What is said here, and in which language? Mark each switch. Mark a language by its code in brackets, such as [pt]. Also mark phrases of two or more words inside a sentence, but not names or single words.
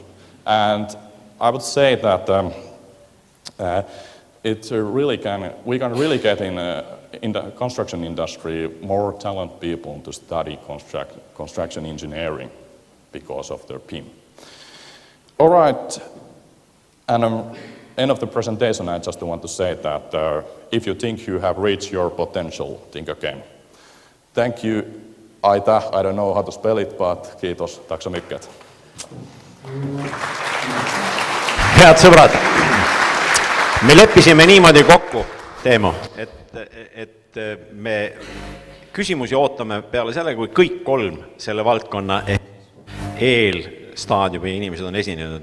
[en] And I would say that we can really get in the construction industry more talented people to study construction engineering because of their BIM. All right, and end of the presentation, I just want to say that if you think you have reached your potential, think again. Thank you, Aita. I don't know how to spell it, but kiitos. [sv] Tack så mycket. [et] Head sõbrad, me leppisime niimoodi kokku, Teemu, et me küsimusi ootame peale selle, kui kõik 3 selle valdkonna eelstaadiumi inimesed on esinenud.